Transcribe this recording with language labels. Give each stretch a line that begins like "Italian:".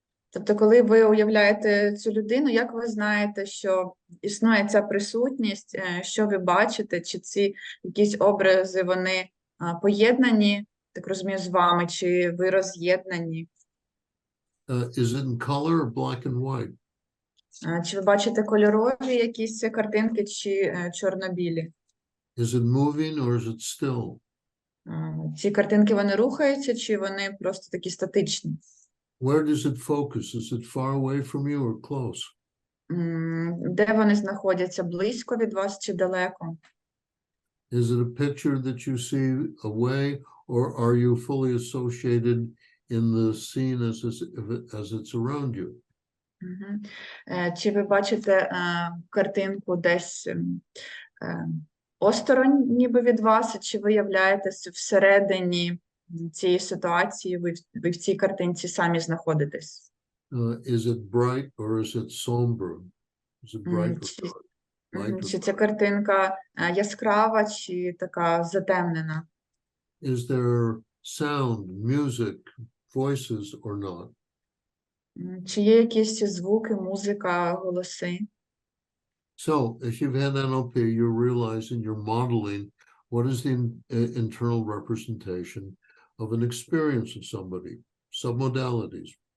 Ukrainian: Тобто, коли ви уявляєте цю людину, як ви знаєте, що існує ця присутність, що ви бачите, чи ці якісь образи, вони поєднані, так розумію, з вами, чи ви роз'єднані?
English: Is it in color or black and white?
Ukrainian: Чи ви бачите кольорові якісь картинки, чи чорно-білі?
English: Is it moving or is it still?
Ukrainian: Ці картинки, вони рухаються, чи вони просто такі статичні?
English: Where does it focus? Is it far away from you or close?
Ukrainian: Де вони знаходяться? Близько від вас чи далеко?
English: Is it a picture that you see away, or are you fully associated in the scene as it's around you?
Ukrainian: Чи ви бачите картинку десь осторонь ніби від вас, чи ви являєтесь всередині цієї ситуації, ви в цій картинці самі знаходитесь?
English: Is it bright or is it somber? Is it bright or dark?
Ukrainian: Чи ця картинка яскрава, чи така затемнена?
English: Is there sound, music, voices or not?
Ukrainian: Чи є якісь звуки, музика, голоси?
English: So, if you've had NLP, you're realizing, you're modeling what is the internal representation of an experience of somebody, submodalities.